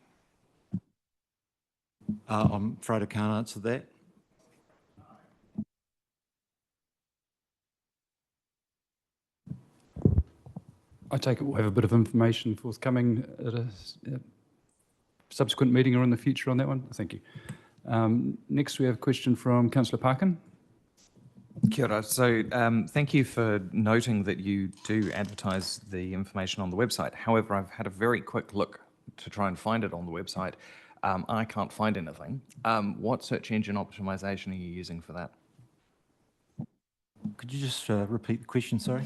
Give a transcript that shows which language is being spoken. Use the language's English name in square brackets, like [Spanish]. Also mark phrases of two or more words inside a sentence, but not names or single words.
[English] I'm afraid I can't answer that. I take it we'll have a bit of information forthcoming at a subsequent meeting or in the future on that one. Thank you. Next, we have a question from Councillor Parkin. [Māori] Kia ora. [English] So thank you for noting that you do advertise the information on the website. However, I've had a very quick look to try and find it on the website. I can't find anything. What search engine optimization are you using for that? Could you just repeat the question, sorry?